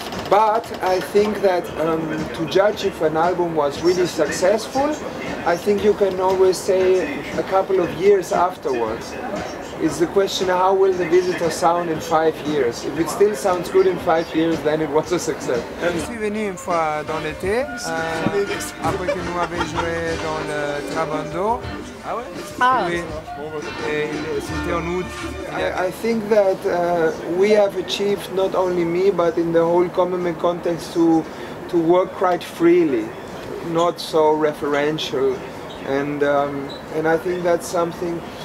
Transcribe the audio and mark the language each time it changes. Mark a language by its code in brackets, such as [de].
[en] But I think that to judge if an album was really successful, I think you can always say a couple of years afterwards. It's the question, how will the Visitor sound in 5 years? If it still sounds good in 5 years, then it was a success. [fr] Je suis venu une fois dans l'été, après que nous avions joué dans le Trabando. Ah ouais? Ah. Oui. C'était en août. [en] I think that we have achieved, not only me, but in the whole Comeme context, to work quite freely, not so referential, and I think that's something.